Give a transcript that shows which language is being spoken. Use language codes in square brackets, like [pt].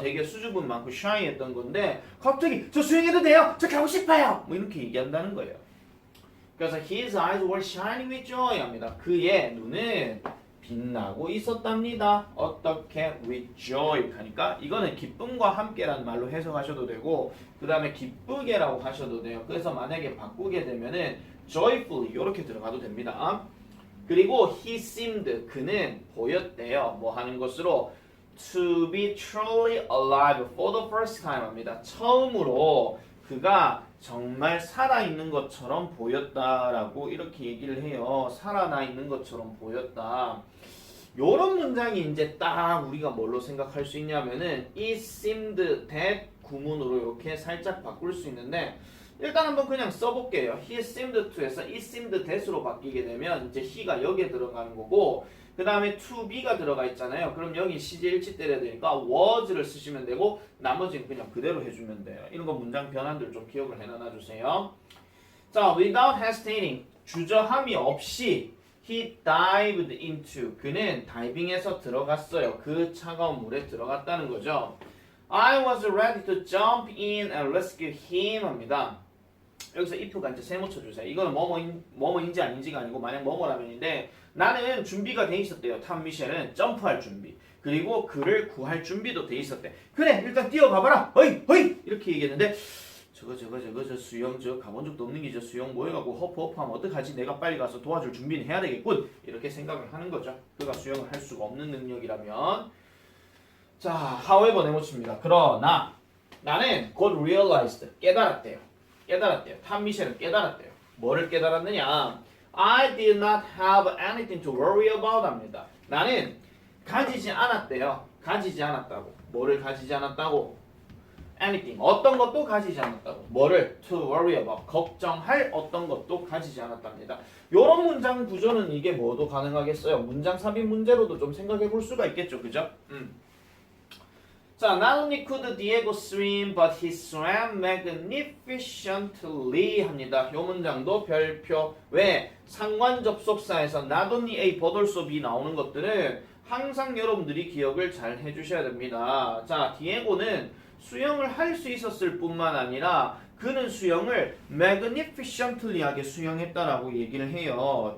[ko] 되게 수줍음 많고 샤이했던 건데 갑자기 저 수영해도 돼요? 저 가고 싶어요. 뭐 이렇게 얘기한다는 거예요. 그래서 [en] his eyes were shining with joy [ko] 합니다. 그의 눈은 빛나고 있었답니다. 어떻게 [en] with joy [ko] 하니까 이거는 기쁨과 함께라는 말로 해석하셔도 되고 그 다음에 기쁘게라고 하셔도 돼요. 그래서 만약에 바꾸게 되면은 joyfully 이렇게 들어가도 됩니다. 그리고 [en] he seemed [ko] 그는 보였대요. 뭐 하는 것으로 [en] to be truly alive for the first time [ko] 합니다. 처음으로 그가 정말 살아있는 것처럼 보였다라고 이렇게 얘기를 해요. 살아나 있는 것처럼 보였다. 요런 문장이 이제 딱 우리가 뭘로 생각할 수 있냐면은 [en] it seemed that [ko] 구문으로 이렇게 살짝 바꿀 수 있는데 일단 한번 그냥 써볼게요. [en] he seemed to [ko] 에서 it seemed that으로 바뀌게 되면 이제 he가 여기에 들어가는 거고 그 다음에 to be가 들어가 있잖아요. 그럼 여기 CJ1치 때려야 되니까 was를 쓰시면 되고 나머지는 그냥 그대로 해주면 돼요. 이런 거 문장 변환들 좀 기억을 해놔주세요. 자, [en] without hesitating, [ko] 주저함이 없이 [en] he dived into, [ko] 그는 다이빙해서 들어갔어요. 그 차가운 물에 들어갔다는 거죠. [en] I was ready to jump in and rescue him [ko] 합니다. 여기서 if가 이제 세모 쳐주세요. 이거는 뭐뭐인지 아닌지가 아니고 만약 뭐뭐라면인데 나는 준비가 돼 있었대요. 탐 미셸은 점프할 준비. 그리고 그를 구할 준비도 돼 있었대. 그래 일단 뛰어가봐라. 허이 허이 이렇게 얘기했는데 저 수영 저 가본 적도 없는 게 저 수영 뭐 해갖고 허프하면 어떡하지? 내가 빨리 가서 도와줄 준비는 해야 되겠군. 이렇게 생각을 하는 거죠. 그가 수영을 할 수가 없는 능력이라면. 자, however 네모칩니다. 그러나 나는 곧 realized 깨달았대요. 탐 미셸은 깨달았대요. 뭐를 깨달았느냐? [en] I did not have anything to worry about [ko] 합니다. 나는 가지지 않았대요. 가지지 않았다고. 뭐를 가지지 않았다고? anything. 어떤 것도 가지지 않았다고. 뭐를? [en] to worry about. [ko] 걱정할 어떤 것도 가지지 않았답니다. 요런 문장 구조는 이게 뭐도 가능하겠어요? 문장 삽입 문제로도 좀 생각해 볼 수가 있겠죠. 그죠? [en] 자, not only could Diego swim, but he swam magnificently [ko] 합니다. 이 문장도 별표. 왜? 상관 접속사에서 [en] not only A, but also B [ko] 나오는 것들은 항상 여러분들이 기억을 잘 해주셔야 됩니다. 자, 디에고는 수영을 할 수 있었을 뿐만 아니라 그는 수영을 magnificently하게 수영했다라고 얘기를 해요.